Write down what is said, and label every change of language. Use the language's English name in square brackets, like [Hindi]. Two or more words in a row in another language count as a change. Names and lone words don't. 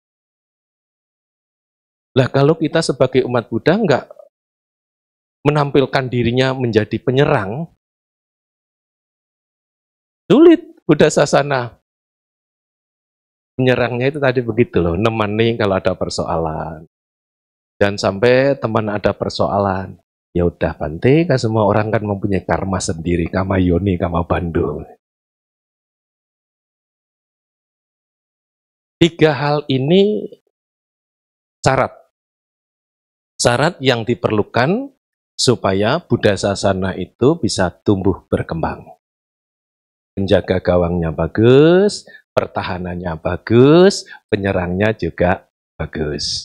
[Indonesian] Lah kalau kita sebagai umat Buddha enggak menampilkan dirinya menjadi penyerang, sulit Buddha Sasana. Menyerangnya itu tadi begitu loh, nemani kalau ada persoalan. Dan sampai teman ada persoalan, ya udah Bante, kan semua orang kan mempunyai karma sendiri, [Pali] kama yoni, kama bandung. [Indonesian] 3 hal ini syarat yang diperlukan supaya Buddha Sasana itu bisa tumbuh berkembang. Menjaga gawangnya bagus, pertahanannya bagus, penyerangnya juga bagus.